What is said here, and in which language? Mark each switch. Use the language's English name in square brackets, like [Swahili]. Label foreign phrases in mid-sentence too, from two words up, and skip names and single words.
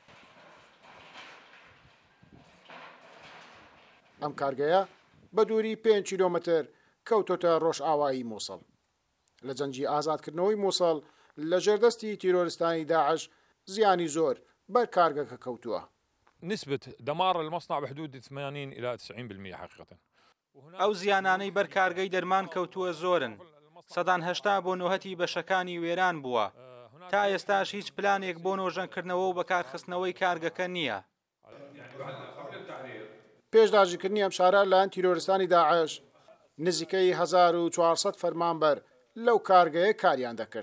[Central Kurdish] ئەم کارگەیە بە دووری 5 کیلۆمتر کەوتۆتە ڕۆژئاوایی مووسڵ. لە جەنگی ئازادکردنەوەی مووسڵ لە ژێردەستی تیرۆریستانی داعش زیانی زۆر بەر کارگەکە کەوتووە. [Arabic] نسبة دمار المصنع بحدود 80 إلى 90% حقيقة. [Central Kurdish] ئەو زیانانەی بەر کارگەی دەرمان کەوتووە زۆرن. سەدان هەشتا بۆ نۆهەتی بەشەکانی وێران بووە. تا ئێستاش هیچ پلانێک بۆ نۆژەنکردنەوە و بەکارخستنەوەی کارگەکە نییە. پێشداژیکردنی ئەم شارە لایەن تیرۆریستانی داعش نزیکەی 1400 فەرمانبەر لەو کارگەیە کاریان دەکرد.